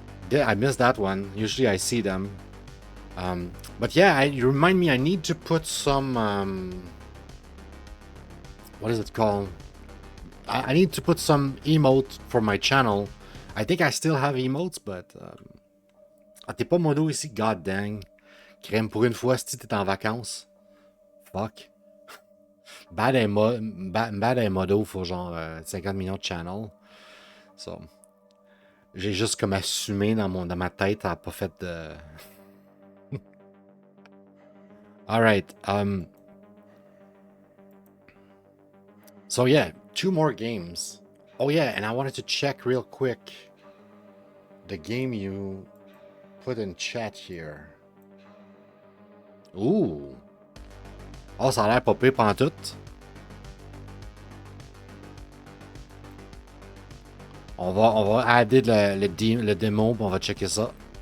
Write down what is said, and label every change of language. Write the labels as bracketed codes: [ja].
[en] Yeah, I missed that one. Usually I see them. But yeah, you remind me, I need to put some... what is it called? I need to put some emote for my channel. I think I still have emotes, but... [fr] Ah, t'es pas modo ici? [en] God dang. [fr] Crème, pour une fois, si t'es en vacances. Fuck. Bad est modo, faut genre 50 millions de channel. So... J'ai juste comme assumé dans ma tête, elle a pas fait de... [en] Alright, so yeah, 2 more games. Oh yeah, and I wanted to check real quick the game you put in chat here. Ooh. [fr] Oh, ça a l'air pas pire pantoute. On va adder le démo, puis on va checker ça.